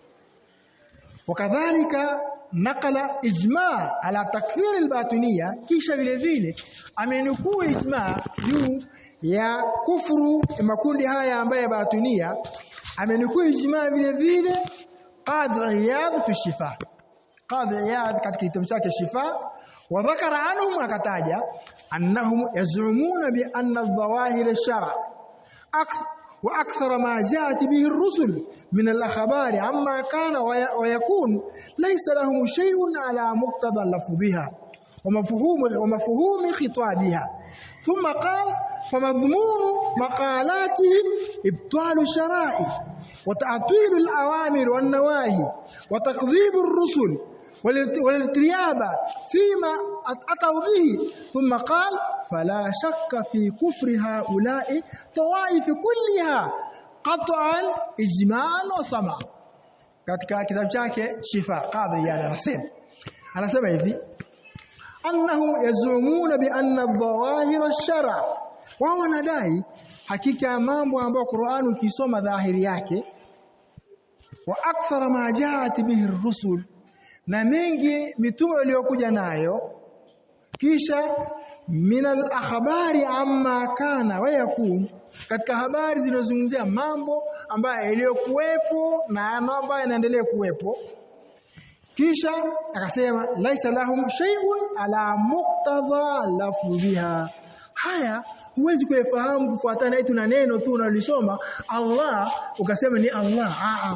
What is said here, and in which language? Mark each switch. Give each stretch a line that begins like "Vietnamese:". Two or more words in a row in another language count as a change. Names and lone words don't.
Arabic: وكذلك نقل الإجماع على تكفير الباطنية,
Swahili: kisha vile vile amenukuu ijma' juu ya kufuru makundi haya ambayo batiniyya. Amenukuu ijma' vile vile Qadhi Iyad fi Shifa, Qadhi Iyad katika kitabu chake Shifa,
Arabic: وذكر عنهم akataja أنهم يزعمون بأن الظواهر الشرع وأكثر ما جاءت به الرسل من الأخبار عما كان ويكون ليس لهم شيء على مقتضى لفظها ومفهوم خطابها. ثم قال فمضمون مقالتهم إبطال الشرائع وتعطيل الأوامر والنواهي وتكذيب الرسل والارتياب فيما أتوا به. ثم قال فلا شك في كفر هؤلاء طوائف كلها قطعا إجماعا وسمعا.
Swahili: katika kitabu chake Shifa, Qadhi Iyad anasema hivi,
Arabic: أنهم يزعمون بأن الظواهر الشرع',
Swahili: wao wanadai hakika mambo ambayo Qur'an ukisoma dhahiri yake,
Arabic: وأكثر ما جاءت به الرسل,
Swahili: na mengi mitume waliokuja nayo, kisha
Arabic: من الأخبار عما كان ويكون,
Swahili: katika habari zinazozungumzia mambo ambayo yaliyokuwepo na ambayo yanaendelea kuwepo. Kisha akasema
Arabic: ليس لهم شيء على مقتضى لفظها.
Swahili: Haya huwezi kufahamu kufuatana eti na neno tu unalisoma Allah ukasema ni Allah.